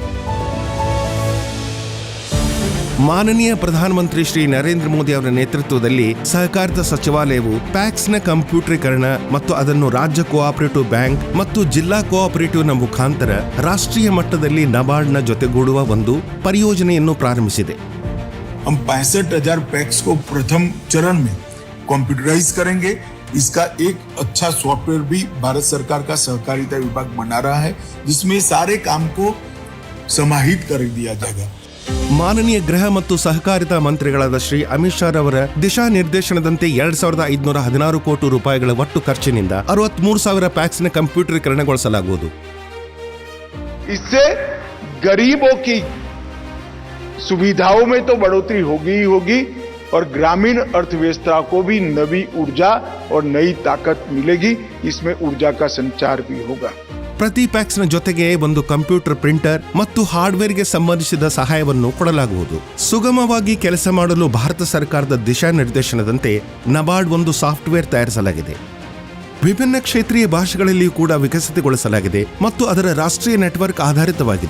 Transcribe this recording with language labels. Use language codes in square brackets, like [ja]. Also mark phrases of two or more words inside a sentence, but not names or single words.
[kn] ಮಾನನೀಯ ಪ್ರಧಾನಮಂತ್ರಿ ಶ್ರೀ ನರೇಂದ್ರ ಮೋದಿ ಅವರ ನೇತೃತ್ವದಲ್ಲಿ ಸಹಕಾರಿತಾ ಸಚಿವಾಲಯವು ಪ್ಯಾಕ್ಸ್ನ ಕಂಪ್ಯೂಟರೀಕರಣ ಮತ್ತು ಅದನ್ನು ರಾಜ್ಯ [en] cooperative bank [kn] ಮತ್ತು ಜಿಲ್ಲಾ ಕೋಆಪರೇಟಿವ್ನ ಮುಖಾಂತರ ರಾಷ್ಟ್ರೀಯ ಮಟ್ಟದಲ್ಲಿ ನಬಾರ್ಡ್ನ ಜೊತೆಗೂಡುವ ಒಂದು ಪರಿಯೋಜನೆಯನ್ನು ಪ್ರಾರಂಭಿಸಿದೆ. [hi] हम 65,000 पैक्स को प्रथम चरण में कंप्यूटराइज करेंगे इसका एक अच्छा सॉफ्टवेयर भी भारत सरकार का सहकारिता विभाग बना रहा है, जिसमें सारे काम को समाहित कर दिया जाएगा। [kn] ಮಾನನೀಯ ಗೃಹ ಮತ್ತು ಸಹಕಾರಿತಾ ಮಂತ್ರಿಗಳಾದ ಶ್ರೀ ಅಮಿತ್ ಶಾ ಅವರ ದಿಶಾ ನಿರ್ದೇಶನದಂತೆ 2516 ಕೋಟಿ ರೂಪಾಯಿಗಳ ಒಟ್ಟು ಖರ್ಚಿನಿಂದ 63,000 ಪ್ಯಾಕ್ಸ್ನ ಕಂಪ್ಯೂಟರೀಕರಣಗೊಳಿಸಲಾಗುವುದು. [hi] इससे गरीबों की सुविधाओं में तो बढ़ोतरी होगी ही होगी और ग्रामीण अर्थव्यवस्था को भी नई ऊर्जा और नई ताकत मिलेगी। इसमें ऊर्जा का संचार भी होगा। [kn] ಪ್ರತಿ ಪ್ಯಾಕ್ಸ್ನ ಜೊತೆಗೆ ಒಂದು [en] computer printer [kn] ಮತ್ತು ಹಾರ್ಡ್ವೇರ್ಗೆ ಸಂಬಂಧಿಸಿದ ಸಹಾಯವನ್ನು ಕೊಡಲಾಗುವುದು. ಸುಗಮವಾಗಿ ಕೆಲಸ ಮಾಡಲು ಭಾರತ ಸರ್ಕಾರದ ದಿಶಾ ನಿರ್ದೇಶನದಂತೆ ನಬಾರ್ಡ್ ಒಂದು ಸಾಫ್ಟ್ವೇರ್ ತಯಾರಿಸಲಾಗಿದೆ. ವಿಭಿನ್ನ ಕ್ಷೇತ್ರೀಯ ಭಾಷೆಗಳಲ್ಲಿಯೂ ಕೂಡ ವಿಕಸಿತಗೊಳಿಸಲಾಗಿದೆ ಮತ್ತು ಅದರ ರಾಷ್ಟ್ರೀಯ ನೆಟ್ವರ್ಕ್ ಆಧಾರಿತವಾಗಿದೆ.